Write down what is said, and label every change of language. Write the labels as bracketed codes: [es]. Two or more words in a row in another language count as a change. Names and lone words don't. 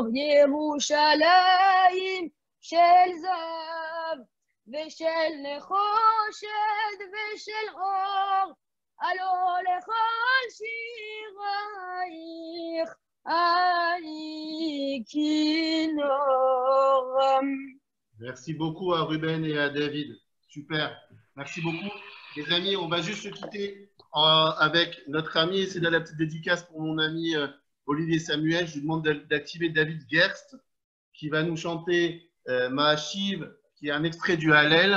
[he] ירושלים של זהב ושל נחושת ושל אור, הלא לכל שירייך אני כינוך. [fr] Merci beaucoup à Ruben et à David. Super. Merci beaucoup. Les amis, on va juste se quitter avec notre ami. C'est de la petite dédicace pour mon ami Olivier Samuel. Je lui demande d'activer David Gerst qui va nous chanter Maashiv, qui est un extrait du Hallel.